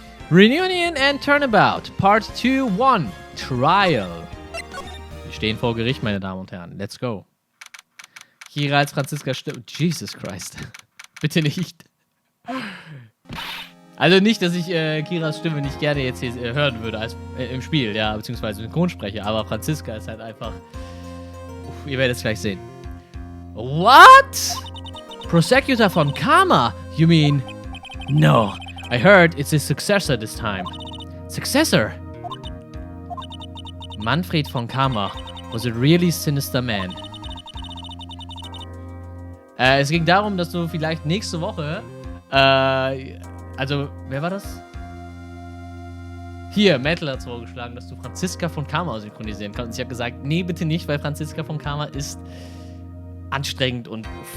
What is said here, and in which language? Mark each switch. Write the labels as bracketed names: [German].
[English] Reunion and Turnabout, Part 2-1, Trial. [German] Wir stehen vor Gericht, meine Damen und Herren. [English] Let's go. [German] Kira als Franziska stirbt. Jesus Christ. Bitte nicht. Also nicht, dass ich Kiras Stimme nicht gerne jetzt hier hören würde als im Spiel, ja, beziehungsweise Synchronsprecher, aber Franziska ist halt einfach... ihr werdet es gleich sehen. [English] What? Prosecutor von Karma? You mean... No, I heard it's his successor this time. Successor? Manfred von Karma was a really sinister man. [German] Es ging darum, dass du vielleicht nächste Woche, also, wer war das? Hier, Metal hat es vorgeschlagen, dass du Franziska von Karma synchronisieren kannst. Und ich habe gesagt, nee, bitte nicht, weil Franziska von Karma ist anstrengend und...